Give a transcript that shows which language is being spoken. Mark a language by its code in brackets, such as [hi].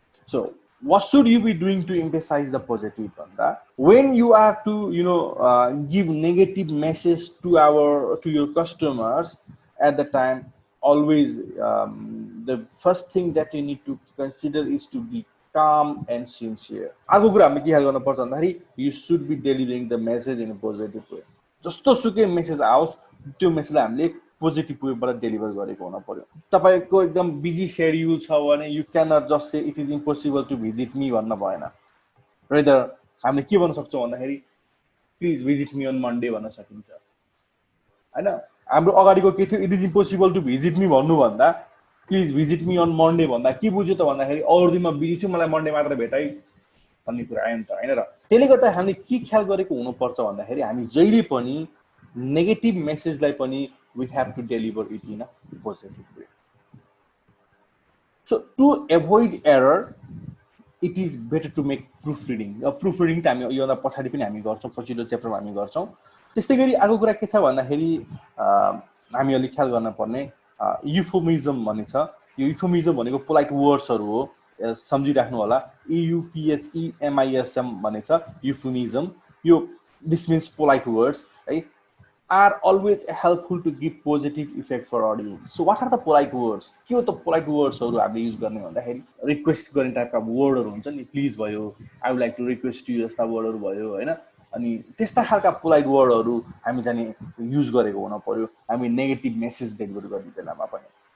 [en] So what should you be doing to emphasize the positive भन्दा when you are to give negative message to your customers at the time, always the first thing that you need to consider is to be calm and sincere. अर्को कुरा हामीले के ख्याल गर्नुपर्छ भन्दाखेरि you should be delivering the message in a positive way. [ne] जस्तो सुकै message आओस् त्यो मेसेजलाई हामीले पोजिटिभ वेबाट डेलिभर गरेको हुन पर्यो। तपाईको एकदम बिजी शेड्युल छ भने [en] you can not just say it is impossible to visit me [ne] भन्न भएन। रेदर हामीले के भन्न सक्छौँ भन्दाखेरि [en] please visit me on Monday [ne] भन्न सकिन्छ हैन। हाम्रो अगाडिको के थियो, [en] it is impossible to visit me [ne] भन्नुभन्दा [en] please visit me on Monday [ne] भन्दा के बुझ्यो त भन्दाखेरि अरू दिनमा बिजी छु, मलाई मन्डे मात्र भेटाइ भन्ने कुरा आयो नि त हैन। र त्यसले गर्दा हामीले के ख्याल गरेको हुनुपर्छ भन्दाखेरि हामी जहिले पनि नेगेटिभ मेसेजलाई पनि [en] we have to deliver it in a positive way. So to avoid error, it is better to make proofreading. [ne] Proofreading त हामी योभन्दा पछाडि पनि हामी गर्छौँ, पछिल्लो च्याप्टरमा हामी गर्छौँ। त्यस्तै गरी अर्को कुरा के छ भन्दाखेरि हामी अलि ख्याल गर्न पर्ने युफोमिजम भन्ने छ। यो युफोमिजम भनेको पोलाइट वर्ड्सहरू हो, सम्झिराख्नु होला। EUPHEMISM भन्ने छ युफोमिजम। यो [en] this means polite words [ne] है। [en] are always helpful to give positive effect for audience. So what are the polite words? [ne] के हो त polite words हरु हामीले युज गर्ने भन्दाखेरि रिक्वेस्ट गर्ने टाइपका वर्डहरु हुन्छ नि, प्लिज भयो, [en] I would like to request you, [ne] जस्ता वर्डहरु भयो हैन। अनि त्यस्ता खालका पोलाइट वर्डहरु हामी चाहिँ युज गरेको हुन पर्यो, हामी नेगेटिभ मेसेज डेलिभर गर्ने बेलामा पनि।